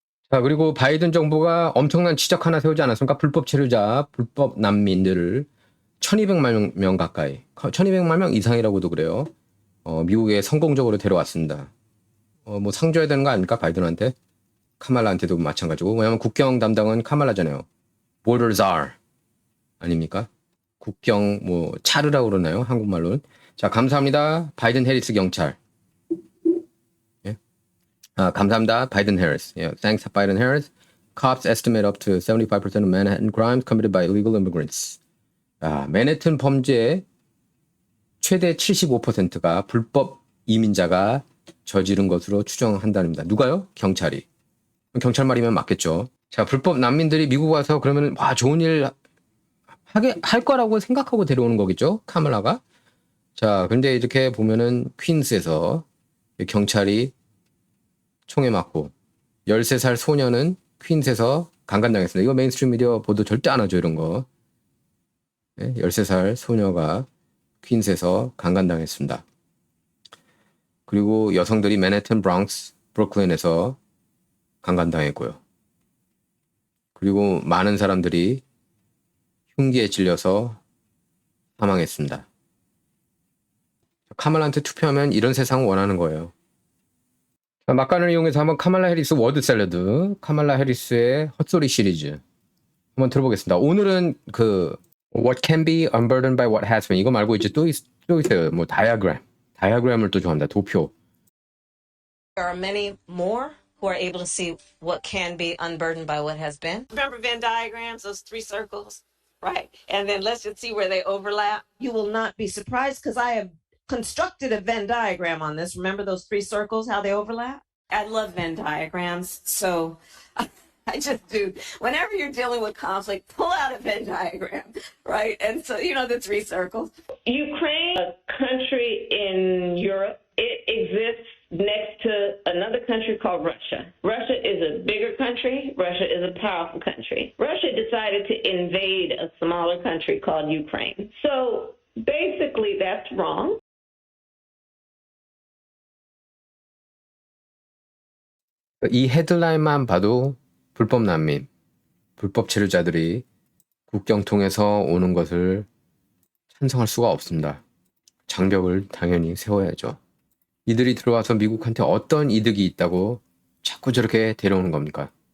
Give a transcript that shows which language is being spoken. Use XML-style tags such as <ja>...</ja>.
<ko>자, 그리고 바이든 정부가 엄청난 지적 하나 세우지 않았습니까? 불법 체류자, 불법 난민들을 1,200만 명 가까이, 1,200만 명 이상이라고도 그래요. 미국에 성공적으로 데려왔습니다. 뭐 상 줘야 되는 거 아닙니까? 바이든한테. 카말라한테도 마찬가지고. 왜냐면 국경 담당은 카말라잖아요.</ko> <en>Border Czar</en> <ko>아닙니까? 국경 뭐 차르라고 그러나요? 한국말로는. 자, 감사합니다. 바이든 해리스 경찰. 예? 감사합니다. 바이든 해리스.</ko> <en>Yeah, thanks Biden Harris. Cops estimate up to 75% of Manhattan crimes committed by illegal immigrants.</en> <ko>맨해튼 범죄의 최대 75%가 불법 이민자가 저지른 것으로 추정한답니다. 누가요? 경찰이. 경찰 말이면 맞겠죠. 자, 불법 난민들이 미국 와서 그러면 와 좋은 일 할 거라고 생각하고 데려오는 거겠죠. 카멀라가. 자, 근데 이렇게 보면은 퀸스에서 경찰이 총에 맞고 13살 소녀는 퀸스에서 강간당했습니다. 이거 메인스트림 미디어 보도 절대 안 하죠, 이런 거. 13살 소녀가 퀸스에서 강간당했습니다. 그리고 여성들이 맨해튼, 브랑스, 브루클린에서 강간당했고요. 그리고 많은 사람들이 흉기에 찔려서 사망했습니다. 카말라한테 투표하면 이런 세상을 원하는 거예요. 자, 막간을 이용해서 한번 카말라 해리스 워드 샐러드, 카말라 해리스의 헛소리 시리즈 한번 들어보겠습니다. 오늘은</ko> <en>What can be unburdened by what has been</en> <ko>이거 말고 이제 또 있어요. 뭐 다이어그램을 또 좋아합니다. 도표.</ko> <en>There are many more who are able to see what can be unburdened by what has been. Remember Venn diagrams, those three circles, right? And then let's just see where they overlap. You will not be surprised because I have constructed a Venn diagram on this. Remember those three circles, how they overlap? I love Venn diagrams, so I just do. Whenever you're dealing with conflict, pull out a Venn diagram, right? And so, the three circles. Ukraine, a country in Europe, it exists next to another country called Russia. Russia is a bigger country. Russia is a powerful country. Russia decided to invade a smaller country called Ukraine. So basically that's wrong.</en> <ko>이 헤드라인만 봐도 불법 난민, 불법 체류자들이 국경 통해서 오는 것을 찬성할 수가 없습니다. 장벽을 당연히 세워야죠. 이들이 들어와서 미국한테 어떤 이득이 있다고 자꾸 저렇게 데려오는 겁니까?</ko>